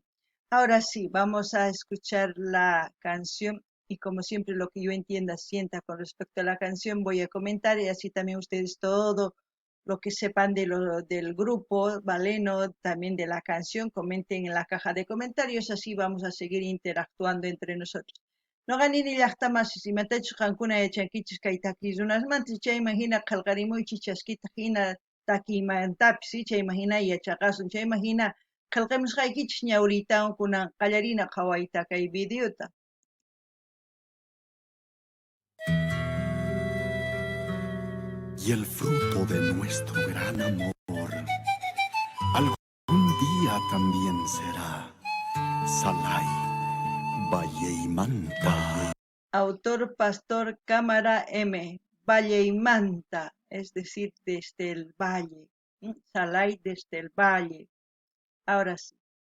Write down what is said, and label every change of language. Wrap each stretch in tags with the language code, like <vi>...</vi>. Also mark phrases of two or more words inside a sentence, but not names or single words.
<es>Ahora sí, vamos a escuchar la canción y como siempre lo que yo entienda, sienta con respecto a la canción, voy a comentar y así también ustedes todo lo que sepan del grupo Valeno, también de la canción, comenten en la caja de comentarios, así vamos a seguir interactuando entre nosotros.</es> <qu>Noqanini llaqtamansis imatachus qankuna yachankichis kay taquirunasmantis chayman hina qillqarimuychis chaskita hina taquiymantapis chayman hina yachaqasun chayman hina qillqamusqaykichis ñawritawan kunan qallarina qhawayta kay videota.</qu> <es>Y el fruto de nuestro gran amor algún día también será Salay Valleymanta. Autor Pastor Cámara M. Valleymanta, es decir, desde el valle. Salay desde el valle. Ahora sí.</es>